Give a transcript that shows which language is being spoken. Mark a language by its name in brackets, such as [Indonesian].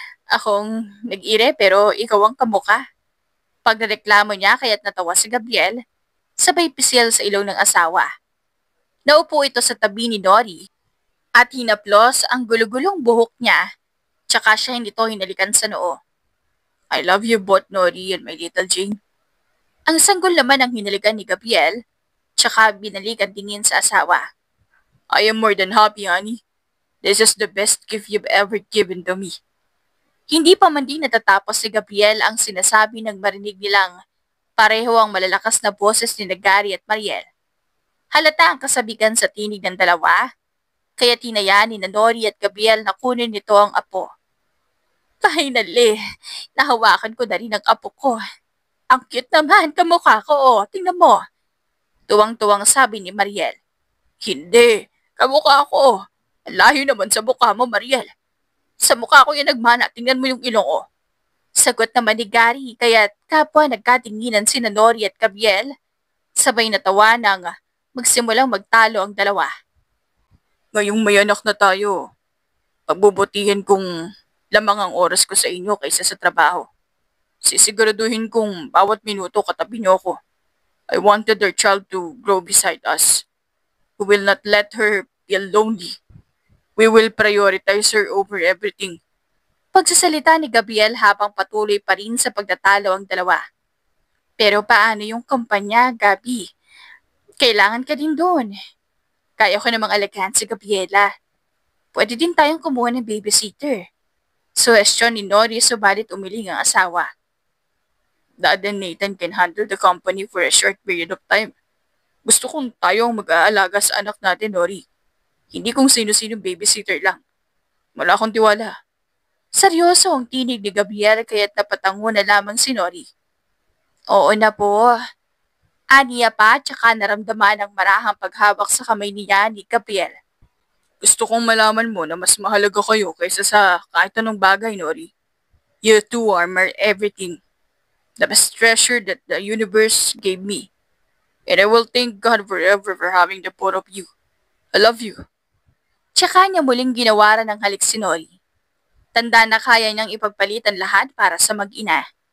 [Filipino] Akong nag-ire pero ikaw ang kamukha." Pagreklamo niya kaya't natawa si Gabriel, sabay pisil sa ilong ng asawa. Naupo ito sa tabi ni Nori at hinaplos ang gulugulong buhok niya, tsaka siya nito hinalikan sa noo. [English] "I love you both, Nori and my little Jane." [Filipino] Ang sanggol naman ang hinalikan ni Gabriel, tsaka binalik ang tingin sa asawa. [English] "I am more than happy, honey. This is the best gift you've ever given to me." [Filipino] Hindi pa man din natatapos si Gabriel ang sinasabi ng marinig nilang pareho ang malalakas na boses ni Gary at Mariel. Halata ang kasabikan sa tinig ng dalawa, kaya tinayaan ni Nori at Gabriel na kunin nito ang apo. "Finally, nahawakan ko na rin ang apo ko. Ang cute naman, kamukha ko, tingnan mo." Tuwang-tuwang sabi ni Mariel. Hindi, kamukha ko. Ang layo naman sa mukha mo, Mariel. Sa mukha ko yan nagmana, tingnan mo yung ilong ko. Sagot naman ni Gary kaya't kapwa nagkatinginan sina Nori at Gabriel. Sabay natawa nang magsimulang magtalo ang dalawa. Ngayong may anak na tayo, pagbubutihin kong lamang ang oras ko sa inyo kaysa sa trabaho. Sisiguraduhin kong bawat minuto katabi niyo ako. [English] I wanted our child to grow beside us. We will not let her feel lonely. We will prioritize her over everything. [Filipino] Pagsasalita ni Gabriel habang patuloy pa rin sa pagtatalo ang dalawa. Pero paano yung kumpanya, Gabi? Kailangan ka din doon. Kaya ko namang alagaan si Gabriela. Pwede din tayong kumuha ng babysitter. Suwestyon ni Nori subalit umiling ang asawa. [English] Dad and Nathan can handle the company for a short period of time. [Filipino] Gusto kong tayong mag-aalaga sa anak natin, Nori. Hindi kung sino-sino babysitter lang. Wala akong tiwala. Seryoso ang tinig ni Gabriel kaya't napatango na lamang si Nori. Oo na po. Aniya pa tsaka naramdaman ang marahang paghawak sa kamay niya ni Gabriel. Gusto kong malaman mo na mas mahalaga kayo kaysa sa kahit anong bagay, Nori. [English] You two are my everything. The best treasure that the universe gave me. And I will thank God forever for having the both of you. I love you. [Filipino] Tsaka niya muling ginawaran ng halik si Nori. Tanda na kaya niyang ipagpalit ang lahat para sa mag-ina.